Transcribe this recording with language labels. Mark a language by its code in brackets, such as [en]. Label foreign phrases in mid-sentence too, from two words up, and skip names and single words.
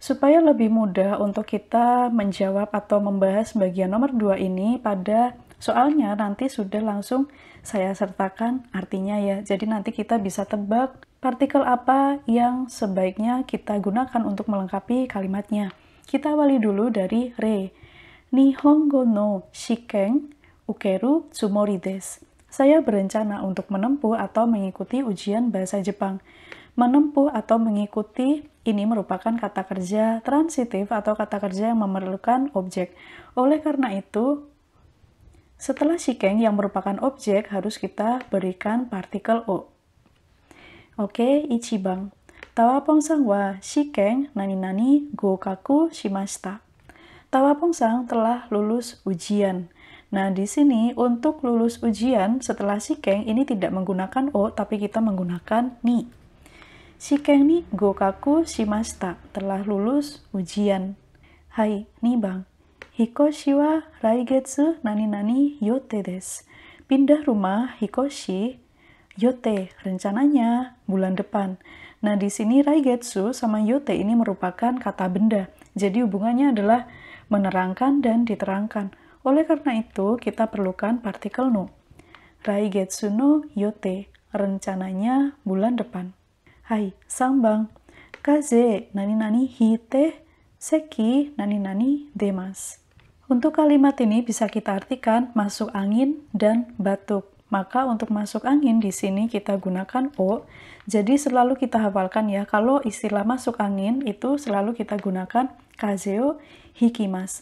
[id] Supaya lebih mudah untuk kita menjawab atau membahas bagian nomor 2 ini pada soalnya nanti sudah langsung saya sertakan artinya ya. Jadi nanti kita bisa tebak partikel apa yang sebaiknya kita gunakan untuk melengkapi kalimatnya. Kita awali dulu dari re. [ja] 日本語の試験受けるつもりです. [id] Saya berencana untuk menempuh atau mengikuti ujian bahasa Jepang. Menempuh atau mengikuti ini merupakan kata kerja transitif atau kata kerja yang memerlukan objek. Oleh karena itu, setelah shiken yang merupakan objek harus kita berikan partikel o. Oke, [ja] 一番。Tawapongさんは試験何々合格しました. [id] Tawapong-san telah lulus ujian. Nah, di sini untuk lulus ujian setelah shiken ini tidak menggunakan o, tapi kita menggunakan ni. [ja] 試験に合格しました, [id] telah lulus ujian. [ja] はい、二番。引っ越しは来月何々予定です. [id] Pindah rumah [ja] 引っ越し予定, [id] rencananya bulan depan. Nah, di sini raigetsu sama yote ini merupakan kata benda. Jadi hubungannya adalah menerangkan dan diterangkan. Oleh karena itu, kita perlukan partikel no. [ja] 来月の予定, [id] rencananya bulan depan. [ja] はい、三番. 風邪何々引いて、咳何々出ます. [id] Untuk kalimat ini bisa kita artikan masuk angin dan batuk. Maka untuk masuk angin di sini kita gunakan o. Jadi selalu kita hafalkan ya, kalau istilah masuk angin itu selalu kita gunakan [ja] 風邪を引きます.